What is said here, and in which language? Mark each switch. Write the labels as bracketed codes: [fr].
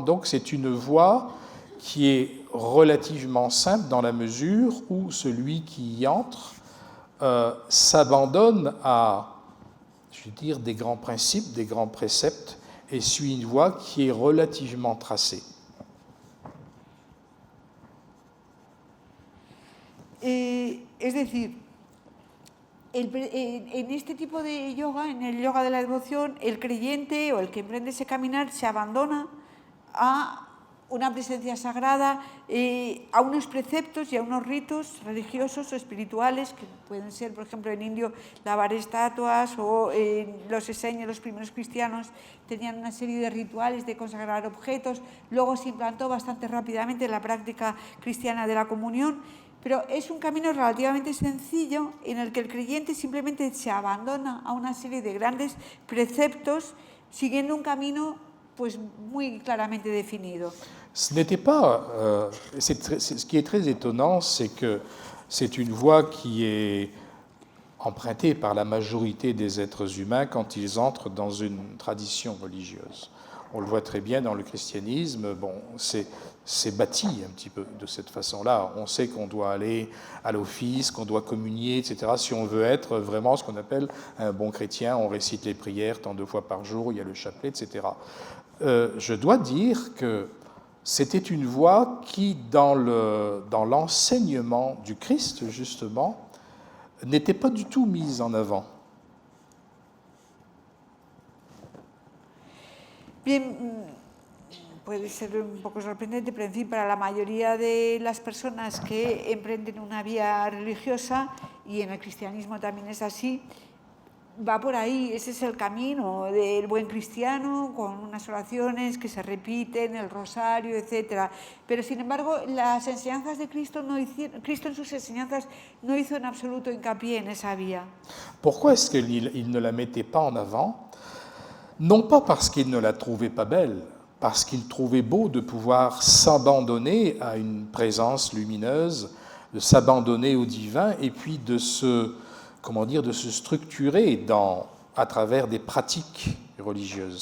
[fr] Donc c'est une voie qui est relativement simple dans la mesure où celui qui y entre s'abandonne à, je veux dire, des grands principes, des grands préceptes et suit une voie qui est relativement tracée. [es] Es decir, en este tipo de yoga, en el yoga de la devoción, el creyente o el que emprende ese caminar se abandona a una presencia sagrada, a unos preceptos y a unos ritos religiosos o espirituales que pueden ser, por ejemplo, en indio lavar estatuas, o los eseños, los primeros cristianos, tenían una serie de rituales de consagrar objetos. Luego se implantó bastante rápidamente la práctica cristiana de la comunión, pero es un camino relativamente sencillo en el que el creyente simplemente se abandona a una serie de grandes preceptos siguiendo un camino pues muy claramente défini. [fr] Ce n'était pas. Ce qui est très étonnant, c'est que c'est une voie qui est empruntée par la majorité des êtres humains quand ils entrent dans une tradition religieuse. On le voit très bien dans le christianisme. Bon, c'est bâti un petit peu de cette façon-là. On sait qu'on doit aller à l'office, qu'on doit communier, etc. Si on veut être vraiment ce qu'on appelle un bon chrétien, on récite les prières tant de fois par jour, il y a le chapelet, etc. Je dois dire que c'était une voie qui, dans l'enseignement du Christ, justement, n'était pas du tout mise en avant. [es] Bien, puede ser un poco sorprendente, pero en fin, para la mayoría de las personas que emprenden una vía religiosa, y en el cristianismo también es así, va por ahí, ese es el camino del buen cristiano, con unas oraciones que se repiten, el rosario, etc. Pero sin embargo, las enseñanzas de Cristo, Cristo en sus enseñanzas no hizo en absoluto hincapié en esa vía. [fr] Pourquoi est-ce qu'il ne la mettait pas en avant? Non pas parce qu'il ne la trouvait pas belle, parce qu'il trouvait beau de pouvoir s'abandonner à une présence lumineuse, de s'abandonner au divin, et puis de se structurer à travers des pratiques religieuses.